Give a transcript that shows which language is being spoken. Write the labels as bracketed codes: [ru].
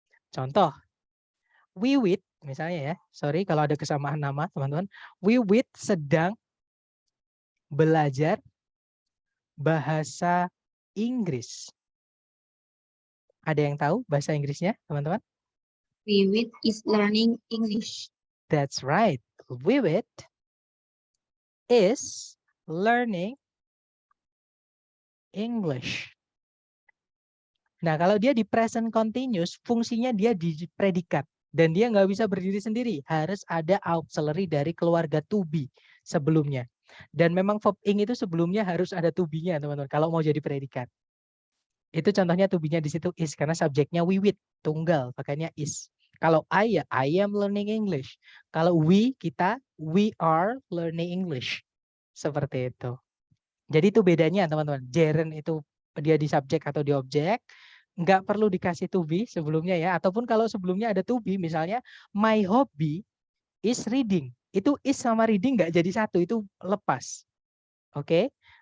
[id] Contoh, Wiwit misalnya ya. Sorry kalau ada kesamaan nama, teman-teman. Wiwit sedang belajar bahasa Inggris. Ada yang tahu bahasa Inggrisnya, teman-teman? [en] Wiwit is learning English. That's right. Wiwit is learning English. [id] Nah, kalau dia di present continuous, fungsinya dia di predikat. Dan dia nggak bisa berdiri sendiri. Harus ada auxiliary dari keluarga to be sebelumnya. Dan memang verb ing itu sebelumnya harus ada to be-nya, teman-teman. Kalau mau jadi predikat. Itu contohnya to be-nya di situ is. Karena subjeknya wiwit, tunggal. Makanya is. Kalau [en] I ya, I am learning English. Kalau we, [id] kita, [en] we are learning English. [id] Seperti itu. Jadi itu bedanya, teman-teman. Gerund itu dia di subjek atau di objek. Nggak perlu dikasih to be sebelumnya ya. Ataupun kalau sebelumnya ada [en] to be, [id] misalnya [en] my hobby is reading. [id] Itu is sama reading nggak jadi satu, itu lepas. Oke?